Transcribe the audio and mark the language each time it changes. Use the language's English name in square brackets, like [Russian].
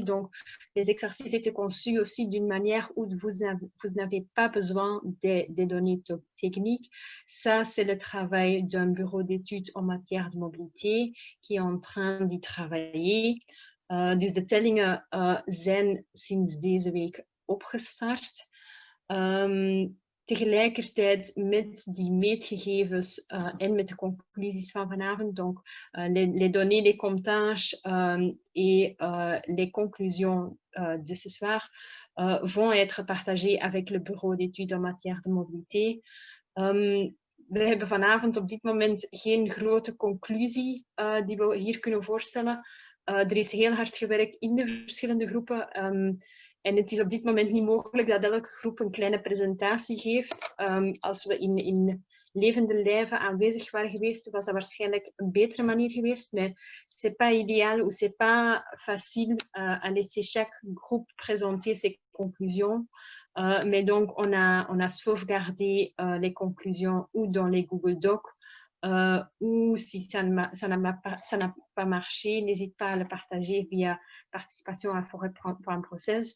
[French] Donc, les exercices étaient conçus aussi d'une manière où vous n'avez pas besoin des données techniques. Ça, c'est le travail d'un bureau d'études en matière de mobilité qui est en train d'y travailler. [Dutch] Dus de tellingen zijn sinds deze week opgestart. Tegelijkertijd met die meetgegevens en met de conclusies van vanavond, [French] donc les données, les comptages et les conclusions de ce soir vont être partagées avec le bureau d'études en matière de mobilité. [Dutch] We hebben vanavond op dit moment geen grote conclusie die we hier kunnen voorstellen. Er is heel hard gewerkt in de verschillende groepen. En het is op dit moment niet mogelijk dat elke groep een kleine presentatie geeft. Als we in levende lijven aanwezig waren geweest, was dat waarschijnlijk een betere manier geweest. [French] Mais c'est pas idéal ou c'est pas facile à laisser chaque groupe présenter ses conclusions. Mais donc, on a sauvegardé les conclusions ou dans les Google Docs, ou si ça n'a pas marché, n'hésite pas à le partager via participation à forêt.process.